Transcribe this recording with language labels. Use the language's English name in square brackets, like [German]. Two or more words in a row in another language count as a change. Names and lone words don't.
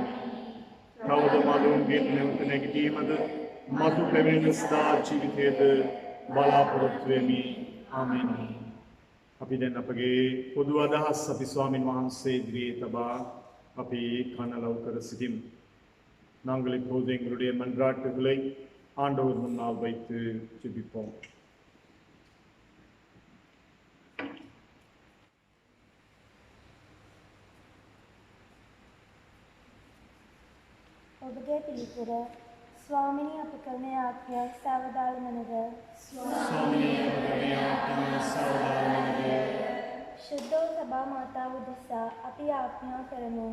[Sinhala] තවද මළුන්ගෙන් නැවත නැගිටීමද මතු පැමිණෙන සදා ජීවිතයද බලාපොරොත්තු වෙමි. ආමෙන්. අපි දැන් අපගේ පොදු අදහස් අපි ස්වාමින් වහන්සේ ඉදිරියේ තබා අපි කනලව් කර සිටිමු. [Tamil] நாங்கள் இப்போது எங்களுடைய மன்றாட்டுகளை ஆண்டவர் முன்னால் வைத்து ஜெபிப்போம். [Sinhala] ඔබගේ පිළිතුර ස්වාමිනී අප කරන යාඥා සාවධානමනද ශුද්ධ සභා මාතාව උදෙසා අපි යාඥා කරමු.